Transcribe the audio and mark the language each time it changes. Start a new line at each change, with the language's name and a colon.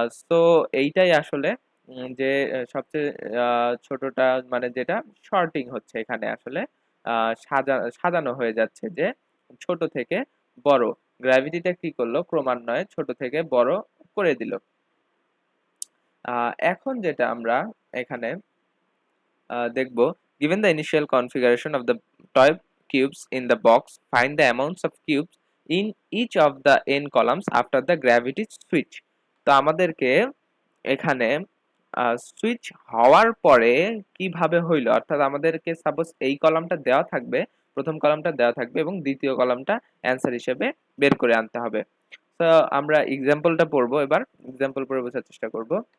Bangla: তো এইটাই আসলে যে সবচেয়ে ছোটটা মানে যেটা শর্টিং হচ্ছে এখানে আসলে সাজানো হয়ে যাচ্ছে যে ছোট থেকে বড়, গ্র্যাভিটিটা কি করলো ক্রমান্বয়ে ছোট থেকে বড় করে দিল। এখন যেটা আমরা এখানে দেখব,
English: given the initial configuration of the toy cubes in the box, find the amounts of cubes in each of the n columns after the gravity switch.
Bangla: তো আমাদেরকে এখানে সুইচ হওয়ার পরে কিভাবে হইলো, অর্থাৎ আমাদেরকে সাপোজ এই কলামটা দেওয়া থাকবে, প্রথম কলামটা দেওয়া থাকবে এবং দ্বিতীয় কলামটা অ্যান্সার হিসেবে বের করে আনতে হবে। তো আমরা এক্সাম্পলটা পড়বো, এবার এক্সাম্পল পড়ে বোঝার চেষ্টা করব।